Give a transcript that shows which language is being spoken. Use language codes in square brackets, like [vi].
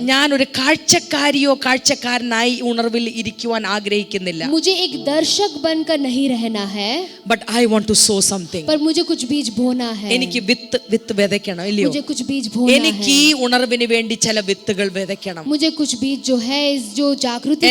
[ml] ഞാൻ ഒരു കാഴ്ചക്കാരിയോ കാഴ്ചക്കാരനായി ഉണർവിൽ ഇരിക്കുവാൻ ആഗ്രഹിക്കുന്നില്ല. [hi] मुझे एक दर्शक बनकर नहीं रहना है, [en] But I want to sow something. [hi] पर मुझे कुछ बीज बोना है. [ml] എനിക്ക് വിത്ത് വിതയ്ക്കണം, ഇല്ലയോ? [hi] मुझे कुछ बीज बोना [ml] എനിക്ക് [hi] है. [ml] ഈ ഉണർവിന് വേണ്ടി ചില വിത്തുകൾ വിതയ്ക്കണം. [hi] मुझे कुछ बीज जो है इस जो जागृति के